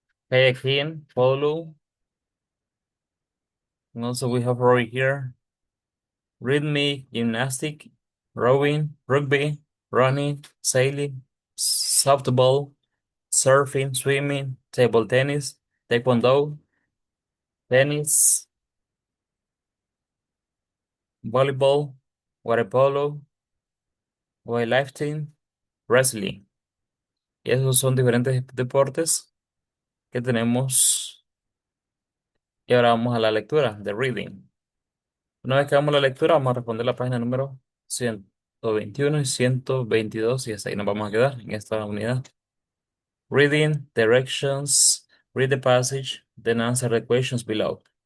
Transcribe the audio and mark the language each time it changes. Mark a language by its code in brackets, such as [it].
[en] kayaking, polo, and also we have right here rhythmic gymnastic, rowing, rugby, running, sailing, softball, surfing, swimming, table tennis, taekwondo, tennis, volleyball, water polo, weightlifting, wrestling. [es] Y esos son diferentes deportes que tenemos. Y ahora vamos a la lectura, [en] the reading. [es] Una vez que hagamos la lectura, vamos a responder la página número 121 y 122 y hasta ahí nos vamos a quedar en esta unidad. [en] Reading, directions, read the passage, then answer the questions below.